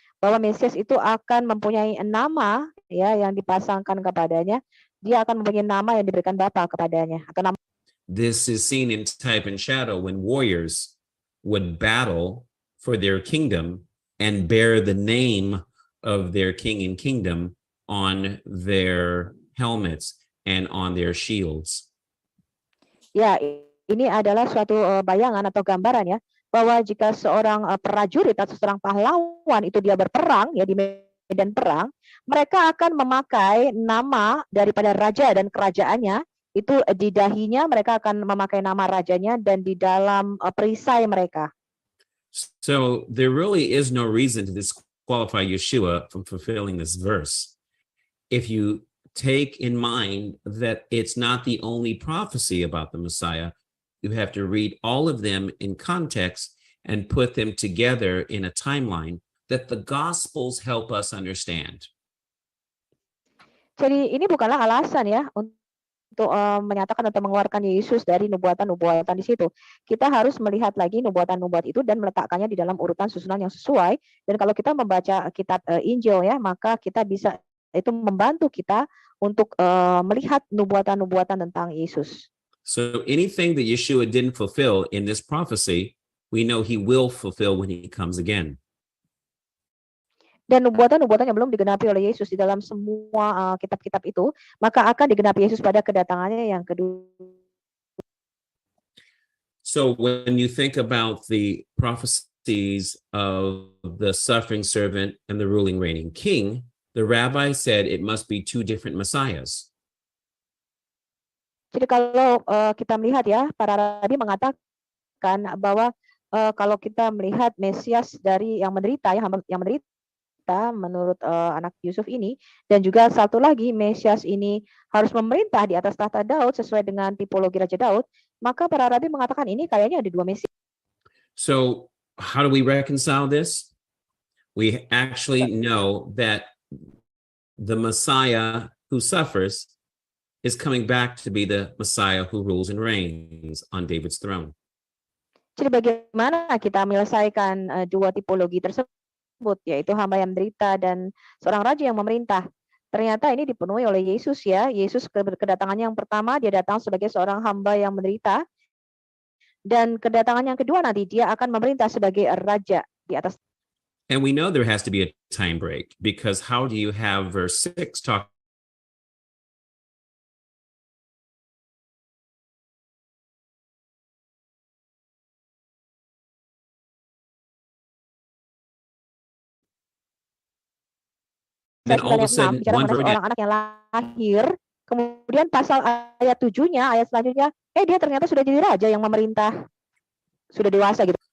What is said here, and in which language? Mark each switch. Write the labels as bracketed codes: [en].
[id] bahwa Mesias itu akan mempunyai nama ya yang dipasangkan kepadanya. Dia akan mempunyai nama yang diberikan Bapa kepadanya atau nama. [en] This is seen in type and shadow when warriors would battle for their kingdom and bear the name of their king and kingdom on their helmets and on their shields. [id] Ya, ini adalah suatu bayangan atau gambaran ya, bahwa jika seorang prajurit atau seorang pahlawan itu dia berperang ya di medan perang, mereka akan memakai nama daripada raja dan kerajaannya, itu di dahinya mereka akan memakai nama rajanya dan di dalam perisai mereka. [en] So there really is no reason to disqualify Yeshua from fulfilling this verse. If you take in mind that it's not the only prophecy about the Messiah, you have to read all of them in context and put them together in a timeline that the Gospels help us understand. [id] Jadi ini bukanlah alasan ya untuk menyatakan atau mengeluarkan Yesus dari nubuatan-nubuatan di situ. Kita harus melihat lagi nubuatan-nubuatan itu dan meletakkannya di dalam urutan susunan yang sesuai. Dan kalau kita membaca kitab Injil ya, maka kita bisa itu membantu kita untuk melihat nubuatan-nubuatan tentang Yesus. [en] So anything that Yeshua didn't fulfill in this prophecy, we know he will fulfill when he comes again. [id] Dan nubuatan-nubuatan yang belum digenapi oleh Yesus di dalam semua kitab-kitab itu, maka akan digenapi Yesus pada kedatangannya yang kedua. [en] So when you think about the prophecies of the suffering servant and the ruling reigning king, the rabbi said it must be two different messiahs. [id] Jadi kalau kita melihat ya, para rabi mengatakan bahwa kalau kita melihat Mesias dari yang menderita, yang menderita menurut anak Yusuf ini, dan juga satu lagi Mesias ini harus memerintah di atas tahta Daud sesuai dengan tipologi Raja Daud, maka para rabi mengatakan ini kayaknya ada dua Mesias. [en] So how do we reconcile this? We actually know that the Messiah who suffers is coming back to be the Messiah who rules and reigns on David's throne. [id] Jadi bagaimana kita menyelesaikan dua tipologi tersebut, yaitu hamba yang menderita dan seorang raja yang memerintah? Ternyata ini dipenuhi oleh Yesus ya. Yesus kedatangannya yang pertama, dia datang sebagai seorang hamba yang menderita. Dan kedatangan yang kedua nanti, dia akan memerintah sebagai raja di atas. [en] And we know there has to be a time break, because how do you have verse 6 talk then all of a sudden [id] bicara [en] one [id] mengenai [en] verse [id] seorang anak yang lahir, kemudian pasal ayat 7-nya, ayat selanjutnya, dia ternyata sudah jadi raja yang memerintah, sudah dewasa gitu.